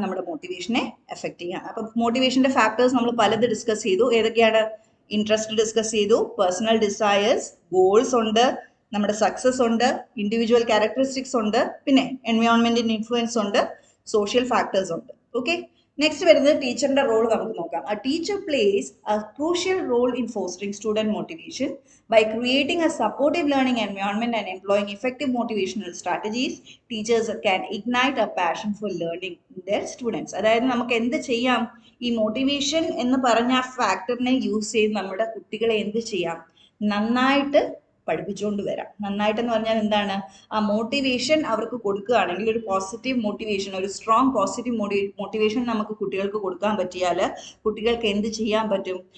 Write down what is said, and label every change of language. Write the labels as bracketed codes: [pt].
[ml] നമ്മുടെ മോട്ടിവേഷനെ എഫക്ട് ചെയ്യാം. അപ്പൊ മോട്ടിവേഷന്റെ ഫാക്ടേഴ്സ് നമ്മൾ പലത് ഡിസ്കസ് ചെയ്തു. ഏതൊക്കെയാണ്? ഇൻട്രസ്റ്റ് ഡിസ്കസ് ചെയ്തു, പേഴ്സണൽ ഡിസയേഴ്സ്, ഗോൾസ് ഉണ്ട്, നമ്മുടെ സക്സസ് ഉണ്ട്, ഇൻഡിവിജ്വൽ ക്യാരക്ടറിസ്റ്റിക്സ് ഉണ്ട്, പിന്നെ എൻവയോൺമെന്റിന്റെ ഇൻഫ്ലുവൻസ് ഉണ്ട്, സോഷ്യൽ ഫാക്ടേഴ്സ് ഉണ്ട്. ഓക്കെ, നെക്സ്റ്റ് വരുന്നത് ടീച്ചറിന്റെ റോൾ നമുക്ക് നോക്കാം. [en] A teacher plays a crucial role in fostering student motivation by creating a supportive learning environment and employing effective motivational strategies. Teachers can ignite a passion for learning in their students. [ml] അതായത് നമുക്ക് എന്ത് ചെയ്യാം? ഈ motivation എന്ന് പറഞ്ഞ ആ ഫാക്ടറിനെ use ചെയ്ത് നമ്മുടെ കുട്ടികളെ എന്ത് ചെയ്യാം? നന്നായിട്ട് പഠിപ്പിച്ചുകൊണ്ട് വരാം. നന്നായിട്ടെന്ന് പറഞ്ഞാൽ എന്താണ്? ആ മോട്ടിവേഷൻ അവർക്ക് കൊടുക്കുകയാണെങ്കിൽ, ഒരു പോസിറ്റീവ് മോട്ടിവേഷൻ, ഒരു സ്ട്രോങ് പോസിറ്റീവ് മോട്ടിവേഷൻ നമുക്ക് കുട്ടികൾക്ക് കൊടുക്കാൻ പറ്റിയാൽ കുട്ടികൾക്ക് എന്ത് ചെയ്യാൻ പറ്റും?